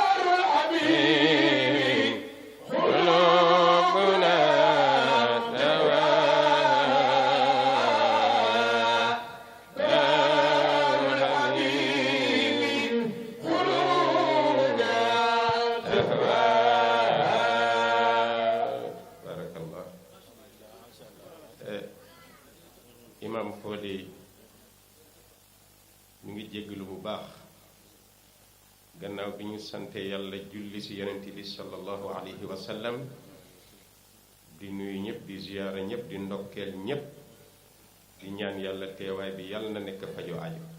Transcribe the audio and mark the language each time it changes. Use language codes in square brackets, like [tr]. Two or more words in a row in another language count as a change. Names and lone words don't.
[ar] الحبيب قلوبنا دواها دار الحبيب قلوبنا دواها. بارك الله. [wo] Imam Fodé ñu ngi jéggalu bu baax gannaaw bi ñu sante yàlla julli ci yonent bi [ar] صلى الله عليه وسلم [wo] di nuyu ñëpp di ziyaara ñëpp di ndokkeel ñëpp di ñaan yàlla teewaay bi yàlla na nekk fajo aajo.